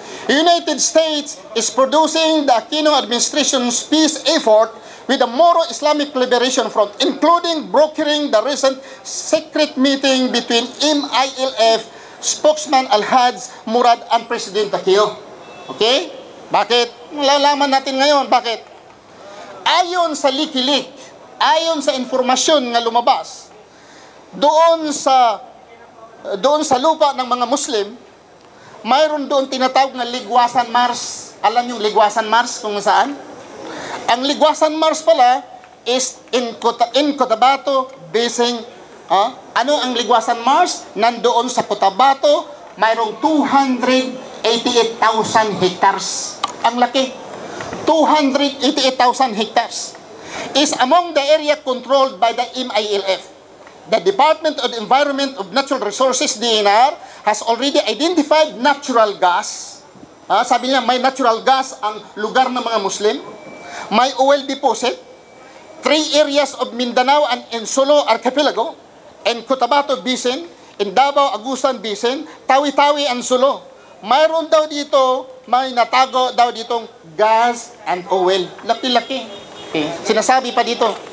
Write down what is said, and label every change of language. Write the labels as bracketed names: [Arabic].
[English] The United States is producing the Aquino administration's peace effort with the Moro Islamic Liberation Front, including brokering the recent secret meeting between MILF spokesman Al-Haj Murad and President Aquino. [Filipino] Okay? Bakit? Malalaman natin ngayon. Bakit? Ayon sa Wikileaks, ayon sa informasyon nga lumabas, doon sa lupa ng mga Muslim, mayroon doon tinatawag na Ligwasan Mars. Alam yung Ligwasan Mars kung saan? Ang Ligwasan Mars pala [English] is in Cotabato Basin. [Filipino] Ano ang Ligwasan Mars? Nandoon sa Cotabato, mayroong 288,000 hectares. Ang laki. [English] 288,000 hectares is among the area controlled by the MILF. The Department of Environment of Natural Resources, DNR, has already identified natural gas. [Filipino] Sabi niya, may natural gas ang lugar ng mga Muslim. [English] May oil deposit. 3 areas of Mindanao and Insolo Archipelago, and Cotabato Basin, in Davao Agusan Basin, Tawi-Tawi and Sulu. [Filipino] Mayroon daw dito, may natago daw ditong gas and oil. Laki-laki. Okay. Sinasabi pa dito.